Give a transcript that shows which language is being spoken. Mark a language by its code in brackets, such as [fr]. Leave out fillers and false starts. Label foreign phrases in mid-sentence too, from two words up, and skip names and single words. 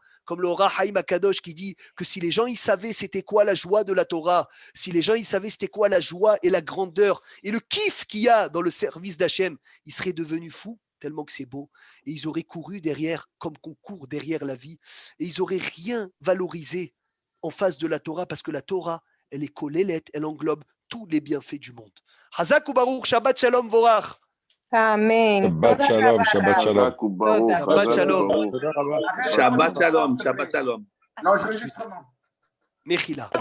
[fr] Comme le Ora Haïm Akadosh qui dit que si les gens ils savaient c'était quoi la joie de la Torah, si les gens ils savaient c'était quoi la joie et la grandeur et le kiff qu'il y a dans le service d'Hachem, ils seraient devenus fous tellement que c'est beau. Et ils auraient couru derrière comme qu'on court derrière la vie. Et ils n'auraient rien valorisé en face de la Torah parce que la Torah, elle est kolélette, elle englobe tous les bienfaits du monde. [he] חזק וברוך שבת שלום ומבורך. Amen. שבת שלום, שבת שלום. שבת שלום. שבת שלום, שבת שלום. [fr] L'enregistrement. Mechila.